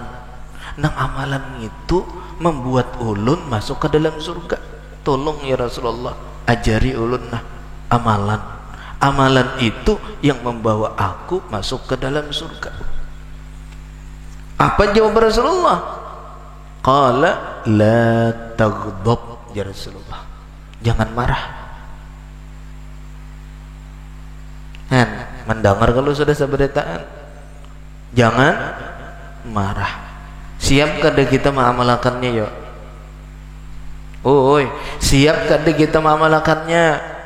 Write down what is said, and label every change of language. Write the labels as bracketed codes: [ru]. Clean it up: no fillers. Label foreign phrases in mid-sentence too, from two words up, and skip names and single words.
[bjn] Nang amalan itu membuat ulun masuk ke dalam surga. Tolong ya Rasulullah, ajari ulun nah amalan. [id] Amalan itu yang membawa aku masuk ke dalam surga. Apa jawab Rasulullah? [ar] قال لا تغضب يا رسول الله, [id] jangan marah. [bjn] Mendengar kalau sudah seberitaan, jangan marah. [id] Siapkah kita mengamalkannya ya? Oi, siapkah kita mengamalkannya?